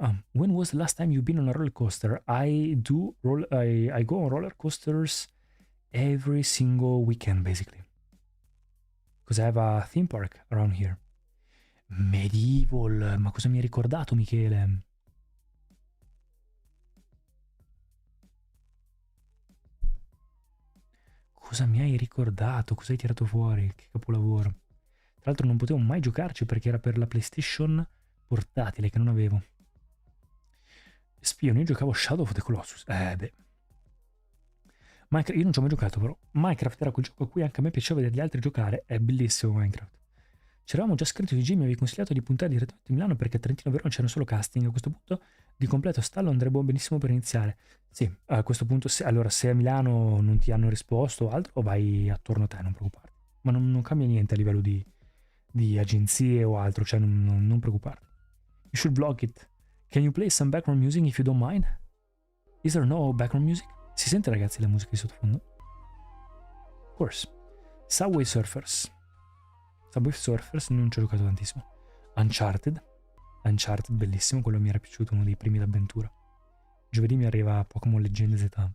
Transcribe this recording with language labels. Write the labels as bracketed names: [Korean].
[English] Ah, when was the last time you've been on a roller coaster? I go on roller coasters every single weekend, basically. Because I have a theme park around here. [Italian] Medieval, ma cosa mi hai ricordato, Michele? Cosa mi hai ricordato? Cosa hai tirato fuori? Che capolavoro. Tra l'altro non potevo mai giocarci perché era per la PlayStation portatile che non avevo. Spion, io giocavo Shadow of the Colossus. Beh. Minecraft, io non ci ho mai giocato però. Minecraft era quel gioco a cui anche a me piaceva vedere gli altri giocare. È bellissimo Minecraft. Ci eravamo già scritto di G, mi avevi consigliato di puntare direttamente a Milano perché a Trentino Verona c'erano solo casting. A questo punto di completo stallo andrebbe benissimo per iniziare. Sì, a questo punto, allora se a Milano non ti hanno risposto o altro, vai attorno a te, non preoccuparti. Ma non cambia niente a livello di agenzie o altro, cioè non preoccuparti. [English] You should vlog it. Can you play some background music if you don't mind? Is there no background music? [Italian] Si sente ragazzi la musica di sottofondo? [English] Of course. [Italian] Subway Surfers. Subway Surfers non ci ho giocato tantissimo. Uncharted. Uncharted, bellissimo, quello mi era piaciuto, uno dei primi d'avventura. Giovedì mi arriva Pokémon Leggende Z.